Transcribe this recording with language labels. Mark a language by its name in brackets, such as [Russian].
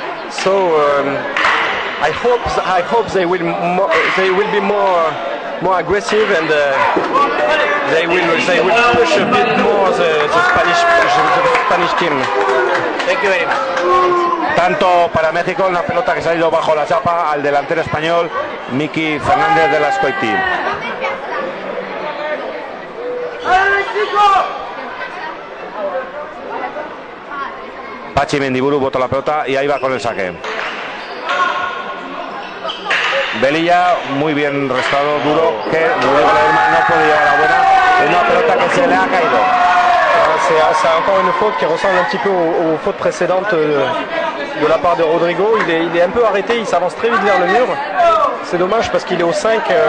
[English] So I hope they will be more aggressive and they will push a bit more the Spanish team. Thank you very much. [Spanish] Tanto para México, una pelota que se ha ido bajo la chapa al delantero español Miki Fernández de la Azkoiti. Pachi Mendiburu bota la pelota y ahí va con el saque. Velilla muy bien restado, duro, que Rodrigo Ledesma no puede llevar a buena. Es una pelota que se le ha caído. [French] C'est encore une faute qui ressemble un petit peu aux fautes précédentes de la part de Rodrigo. Il est un peu arrêté, il s'avance très vite vers le mur. C'est dommage parce qu'il est au 5.